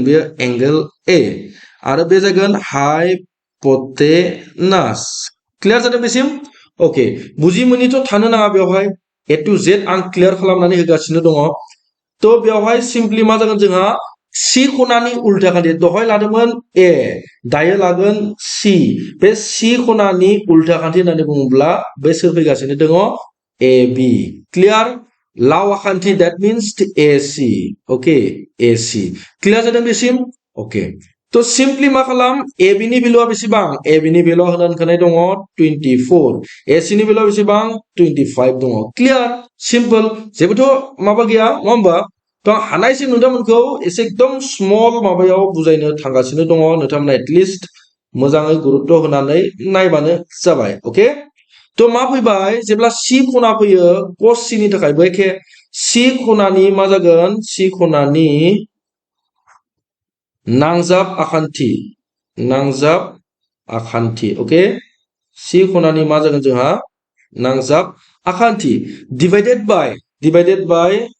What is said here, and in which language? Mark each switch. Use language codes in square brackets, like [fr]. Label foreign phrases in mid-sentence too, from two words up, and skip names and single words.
[brx] बेयो एंगल ए आरो बे जागोन हाइपोटेनास क्लियार जादों बेसिम ओके बुजि मोनिथ' थानो नाङा बेवहाय [en] A to Z [brx] आं क्लियार खालामनानै होगासिनो दङ तो बेवहाय सिम्पली मा जागोन जोंहा सी खनानि उल्था खान्थि दहाय लादोंमोन ए दायो लागोन सी बे सी खनानि उल्था खान्थि होननानै बुङोब्ला बे सोर फैगासिनो दङ AB क्लियार लाव आखान्थि [en] that means [brx] AC ओके AC क्लियार जादों बेसिम ओके तो सिम्पली मा खालाम AB नि भेलुआ बेसेबां AB नि भेलुआ होनानै दङ 24 AC नि भेलुआ बेसेबां 25 दङ क्लियार सिम्पल जेबोथ' माबा गैया नङा होमबा तो हानायसिम नोंथांमोनखौ एसे एकदम स्मल माबायाव बुजायनो थांगासिनो दङ नोंथांमोना एटलिस्ट मोजाङै गुरुत्व होनानै नायबानो जाबाय ओके तो मा फैबाय जेब्ला c खना फैयो cos c नि थाखायबो एखे c खनानि मा जागोन c खनानि नांजाब आखान्थि ओके c खनानि मा जागोन जोंहा नांजाब आखान्थि [en] divided by